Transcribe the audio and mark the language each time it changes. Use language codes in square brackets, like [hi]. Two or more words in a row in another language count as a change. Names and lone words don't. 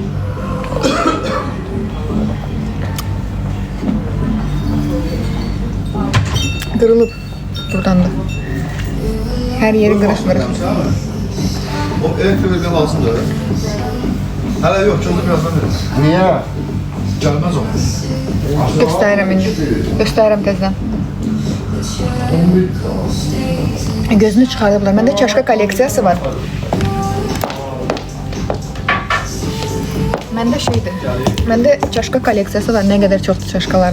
[tr] Kırılıp buradan da. Her yeri kırık kırık. O elektrikten alsın da öyle. Hala yok, çözüm birazdan verir. Niye? Gelmez o. [az] Göstərirəm indi. Göstərirəm təzədən. 11. Gözünü çıxardıblar. Məndə çaşka kolleksiyası var. Məndə şeydir. Məndə çaşka kolleksiyası var. Nə qədər çoxdur çaşkalarım.